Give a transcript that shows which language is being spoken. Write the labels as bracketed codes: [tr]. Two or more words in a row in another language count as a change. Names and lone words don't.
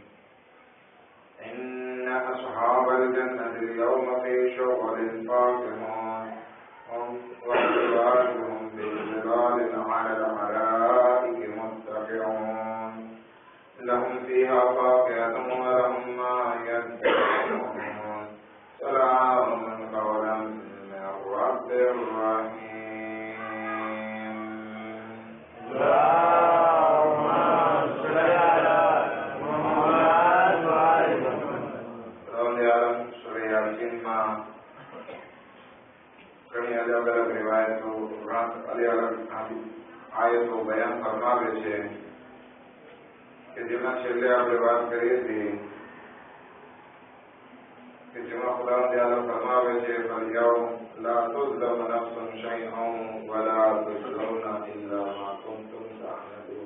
[ar] إن أصحاب الجنة اليوم في شغل فاكهون وأزواجهم بظلال على الأرائك متكئون لهم فيها فاكهة ولهم ما يدعون سلام قولا من رب رحيم. اللهم صل على محمد وآل محمد. [gu] سورة یاسین માં ઘણી અલગ અલગ રિવાયતો અલગ અલગ આયતો બયાન ફરમાવે છે કે જેમાં છેલ્લે આપણે વાત કરીએ છીએ કે જેમાં ખુદાવંદ આલમ ફરમાવે છે [ar] فاليوم لا تظلم نفس شيئا ولا تجزون إلا ما كنتم تعملون.